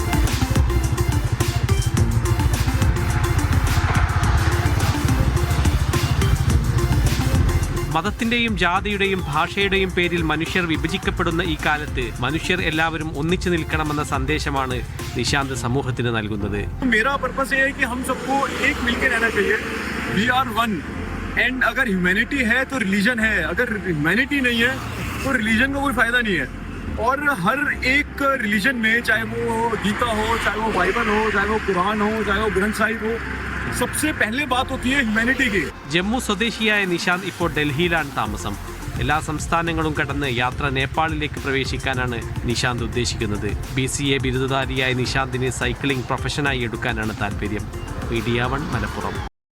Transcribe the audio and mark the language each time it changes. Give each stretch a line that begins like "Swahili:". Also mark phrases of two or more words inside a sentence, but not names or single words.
Malayalam: മതത്തിന്റെയും ജാതിയുടെയും ഭാഷയുടെയും പേരിൽ മനുഷ്യർ വിഭജിക്കപ്പെടുന്ന ഈ കാലത്ത് മനുഷ്യർ എല്ലാവരും ഒന്നിച്ചു നിൽക്കണമെന്ന സന്ദേശമാണ് നിഷാന്ത് സമൂഹത്തിന് നൽകുന്നത്.
Hindi: मेरा पर्पस ये है कि हम सबको एक मिलकर रहना चाहिए.
English: We are one.
Hindi: And अगर ह्यूमैनिटी है तो रिलीजन है, अगर ह्यूमैनिटी नहीं है तो रिलीजन का कोई फायदा नहीं है. और हर एक रिलीजन में, चाहे वो गीता हो, चाहे वो बाइबल हो, चाहे वो कुरान हो, चाहे वो ग्रंथ साहिब हो, सबसे पहले बात होती है ह्यूमैनिटी की.
Malayalam: ജമ്മു സ്വദേശിയായ നിഷാന്ത് ഇപ്പോൾ ഡൽഹിയിലാണ് താമസം. എല്ലാ സംസ്ഥാനങ്ങളും കടന്ന് യാത്ര നേപ്പാളിലേക്ക് പ്രവേശിക്കാനാണ് നിഷാന്ത് ഉദ്ദേശിക്കുന്നത്. BCA ബിരുദധാരിയായ നിഷാന്തിന് സൈക്ലിംഗ് പ്രൊഫഷനായി എടുക്കാനാണ് താല്പര്യം. മീഡിയ 1 മലപ്പുറം.